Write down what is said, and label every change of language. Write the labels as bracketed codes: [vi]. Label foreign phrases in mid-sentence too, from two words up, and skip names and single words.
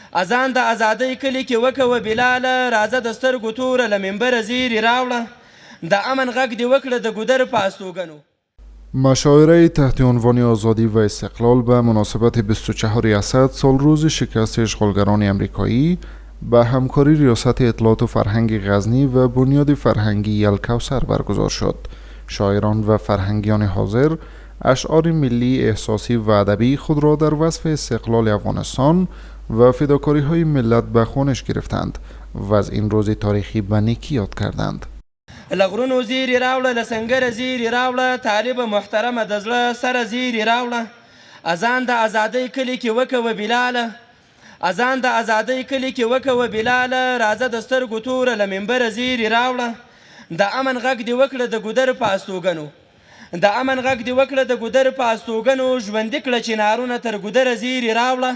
[ps] اذان د ازادۍ کلي کې وکوه بلاله، راځه د سترګو توره له منبره زیري راوړه، د امن غږ دې وکړه د ګودر په استوګنو. [fa] مشاعره تحت عنوان آزادی و استقلال به مناسبت 24 اسد سالروز شکست اشغالگران امریکایی به همکاری ریاست اطلاعات و فرهنگ غزنی و بنیاد فرهنگی الکوثر برگزار شد. شاعران و فرهنگیان حاضر اشعار ملی احساسی و ادبی خود را در وصف استقلال افغانستان و فداکاری های ملت به خوانش گرفتند و از این روز تاریخی به نیکی یاد کردند. [ps] لغرونو زیری راوړه، له سنګره زیری راوړه، طالب محترمه د زړه سره زیری راوړه، اذان د ازادۍ کلي کې وکوه بلاله، اذان د ازادۍ کلي کې وکوه بلاله، راځه د سترګو توره له منبره زیری راوړه، د امن غږ دې وکړه د ګودر په استوګنو، د امن غږ دې وکړه د ګودر په استوګنو، ژوندي کړه چنارونه تر ګودره زیری راوړه.